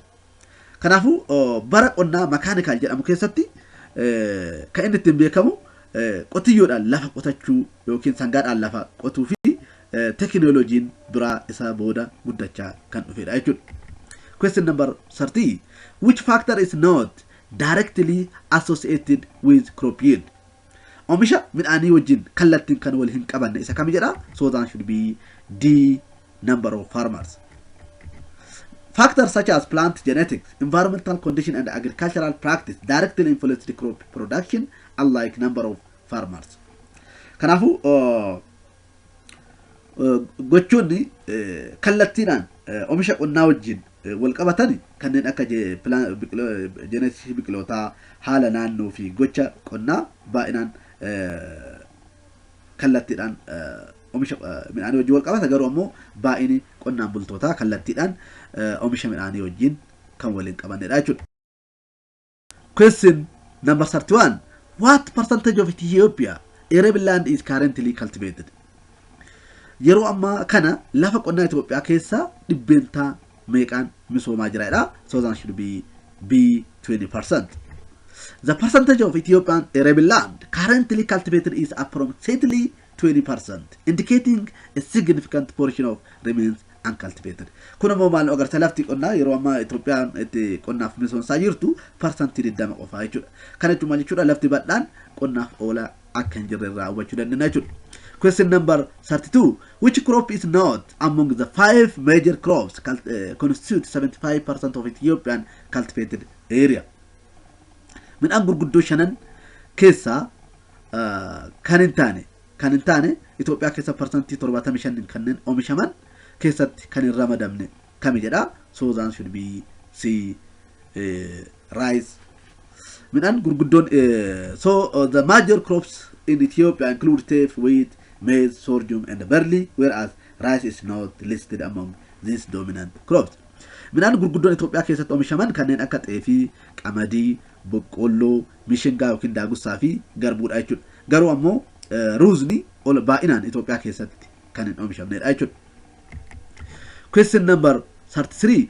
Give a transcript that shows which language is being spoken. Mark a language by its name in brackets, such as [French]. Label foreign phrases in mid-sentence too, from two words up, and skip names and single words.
[Oromo] Kanaafuu bara qonnaa mechanical jedhamu keessatti kan inni ittiin beekamu qotiyyoodhaan lafa qotachuu yookiin sangaadhaan lafa qotuu fi teknooloojiin biraa isaa booda guddachaa kan dhufedha jechuudha. [English] Question number 30. Which factor is not directly associated with crop yield? [Oromo] Oomisha midhaanii wajjin kallattiin kan wal hin qabanne isa kam jedha? [English] So that should be D, number of farmers. Factors such as plant genetics, environmental condition, and agricultural practice directly influence the crop production, unlike number of farmers. [Oromo] Kanaafuu gochoonni kallattiidhaan oomisha qonnaa wajjin wal qabatani kanneen akka genetics biqilootaa, haala naannoo fi gocha qonnaa baay'inaan kallattiidhaan oomisha midhaanii wajjin wal qabata, garuu ammoo baay'ini qonnaan bultootaa kallattiidhaan oomisha midhaanii wajjin kan waliin qabannedha jechuudha. [English] Question number 31. What percentage of Ethiopia arable land is currently cultivated? [Oromo] Yeroo ammaa kana lafa qonnaa Itoophiyaa keessaa dhibbeentaa meeqaan misoomaa jiraadha? [English] So that should be B, 20%. The percentage of Ethiopian arable land currently cultivated is approximately 20%, indicating a significant portion of remains uncultivated. [Oromo] Kun ammoo maal agarsiisa lafti qonnaa yeroo ammaa Itoophiyaan itti qonnaaf misoomsaa jirtu parsantii 20 qofaa jechuudha. Kana jechuun maal jechuudha? Lafti bal'aan qonnaaf oola akka hin jirre irraa hubachuu dandeenya jechuudha. [English] Question number 32. Which crop is not among the 5 major crops constitute 75% of Ethiopian cultivated area? [Oromo] Midhaan gurguddoo shanan keessaa kan hin taane Itoophiyaa keessa parsantii 75 kanneen oomishaman keessatti kan hin ramadamne kami jedha? [English] So that should be C, rice. [Oromo] Midhaan gurguddoon [English] so the major crops in Ethiopia include teff, wheat, maize, sorghum, and barley, whereas rice is not listed among these dominant crops. [Oromo] Midhaan gurguddoon Itoophiyaa keessatti oomishaman kanneen akka xeefii, qamadii, boqqolloo, mishingaa yookiin daagussaa fi garbuudha jechuudha. Garuu ammoo ruuzni baay'inaan Itoophiyaa keessatti kan hin oomishamnedha jechuudha. [English] Question number 33.